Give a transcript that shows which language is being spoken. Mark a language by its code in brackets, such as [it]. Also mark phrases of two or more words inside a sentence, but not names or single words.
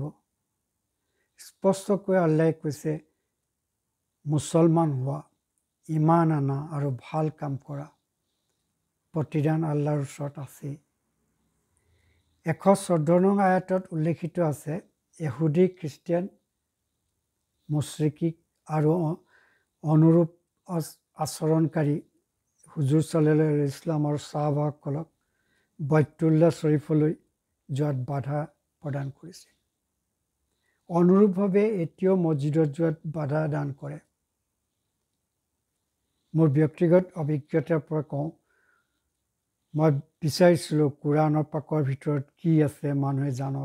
[as] স্পষ্টকৈ আল্লাহে কৈছে মুছলমান হোৱা, ইমান আনা আৰু ভাল কাম কৰা, প্ৰতিদান আল্লাহৰ ওচৰত আছে। 114 নং আয়াতত উল্লেখিত আছে ইহুদী খ্ৰীষ্টিয়ান মুশ্ৰিক আৰু অনুৰূপ আচৰণকাৰী হুজুৰ [ar] صلى الله عليه وسلم [as] আৰু সাহাবাসকলক বাইতুল্লাহ শ্বৰীফলৈ যোৱাত বাধা প্ৰদান কৰিছে। অনুৰূপভাৱে এতিয়াও মছজিদত যোৱাত বাধা দান কৰে। মোৰ ব্যক্তিগত অভিজ্ঞতাৰ পৰা কওঁ, মই বিচাৰিছিলোঁ কোৰাণৰ পাকৰ ভিতৰত কি আছে মানুহে জানক।